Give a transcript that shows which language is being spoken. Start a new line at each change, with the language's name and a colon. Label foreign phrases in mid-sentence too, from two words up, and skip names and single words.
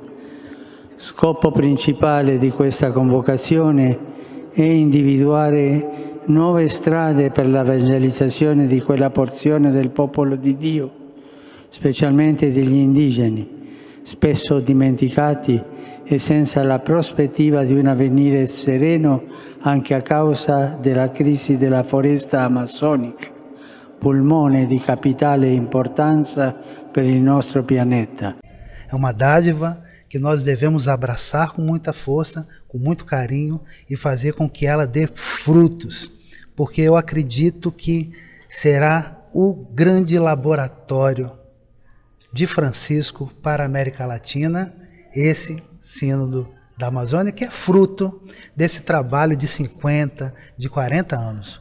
Italian: Scopo principale di questa convocazione è individuare nuove strade per l'evangelizzazione di quella porzione del popolo di Dio, specialmente degli indigeni, spesso dimenticati e senza la prospettiva di un avvenire sereno anche a causa della crisi della foresta amazzonica, pulmone di capitale importanza per il nostro pianeta.
Portuguese: É uma dádiva que nós devemos abraçar com muita força, com muito carinho e fazer com que ela dê frutos, porque eu acredito que será o grande laboratório de Francisco para a América Latina, esse Sínodo da Amazônia, que é fruto desse trabalho de 50, de 40 anos.